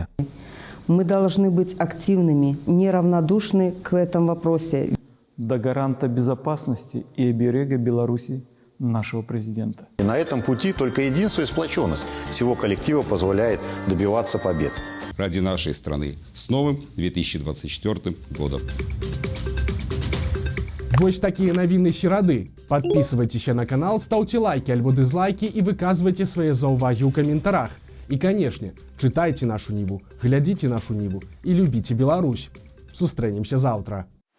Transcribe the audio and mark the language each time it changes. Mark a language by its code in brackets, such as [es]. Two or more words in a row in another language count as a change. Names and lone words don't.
[ru] Мы должны быть активными, неравнодушны к этому вопросе. До гаранта безопасности и оберега Беларуси нашего президента. И на этом пути только единство и сплоченность всего коллектива позволяет добиваться побед. Ради нашей страны. С новым 2024 годом. [be] Вось такія навіны серады. [ru] Подписывайтеся на канал, ставьте лайки альбо дизлайки и выказывайте свои [be] заўвагі ў каментарах. [ru] И, конечно, читайте нашу Ниву, глядите нашу Ниву и любите Беларусь. [be] Сустрэнемся завтра.